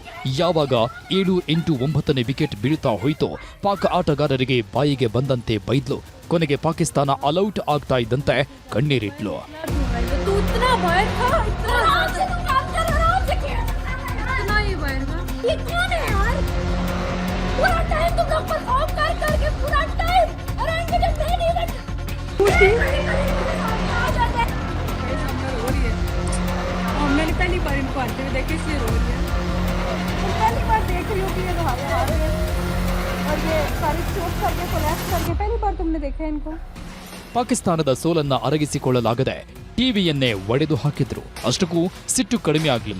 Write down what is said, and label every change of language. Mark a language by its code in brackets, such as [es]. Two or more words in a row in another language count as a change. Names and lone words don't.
[kn] ಯಾವಾಗ 7, 8, 9ನೇ ವಿಕೆಟ್ ಬೀಳ್ತಾ ಹೋಯ್ತೋ ಪಾಕ್ ಆಟಗಾರರಿಗೆ ಬಾಯಿಗೆ ಬಂದಂತೆ ಬೈದ್ಲು. ಕೊನೆಗೆ ಪಾಕಿಸ್ತಾನ ಅಲೌಟ್ ಆಗ್ತಾ ಇದ್ದಂತೆ ಕಣ್ಣೀರಿಟ್ಲು. [hi] ये कौन है यार? पूरा टाइम तुम लोग परफॉर्म करके पूरा टाइम और एंड में जब [en] main event [hi] मैंने पहली बार इनको आते हुए देखे, इसलिए रो रही है। पहली बार देख रही हूँ कि ये हार रहे हैं और ये सारे चोट करके कोलैप्स करके पहली बार तुमने देखा है इनको। [kn] ಪಾಕಿಸ್ತಾನದ ಸೋಲನ್ನ ಅರಗಿಸಿಕೊಳ್ಳಲಾಗದೆ ಟಿವಿಯನ್ನೇ ಒಡೆದು ಹಾಕಿದ್ರು. ಅಷ್ಟಕ್ಕೂ ಸಿಟ್ಟು ಕಡಿಮೆ ಆಗಲಿಲ್ಲ.